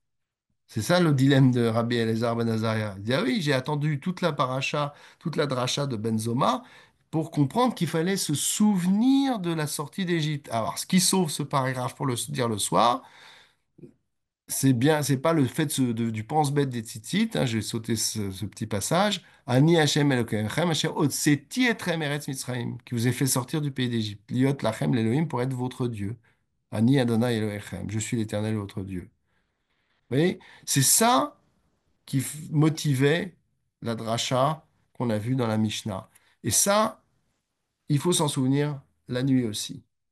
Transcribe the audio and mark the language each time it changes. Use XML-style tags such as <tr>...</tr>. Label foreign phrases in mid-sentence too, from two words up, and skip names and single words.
<fr>C'est ça le dilemme de Rabbi Elazar ben Azaria. Il dit, ah oui, j'ai attendu toute la paracha, toute la dracha de Benzoma pour comprendre qu'il fallait se souvenir de la sortie d'Égypte. Alors, ce qui sauve ce paragraphe pour le dire le soir, c'est bien, c'est pas le fait du pense-bête des tzitzit, hein, je vais sauter ce petit passage.</fr> <he>אני השם אלוקיכם אשר הוצאתי אתכם ארץ מצרים,</he> <fr>qui vous ai fait sortir du pays d'Égypte.</fr> <he>להיות לכם לאלוהים</he> <fr>pour être votre Dieu.</fr> <he>אני אדוני אלוהיכם,</he> <fr>je suis l'Éternel votre Dieu. Vous voyez, c'est ça qui motivait la dracha qu'on a vue dans la Mishnah. Et ça, il faut s'en souvenir la nuit aussi.</fr>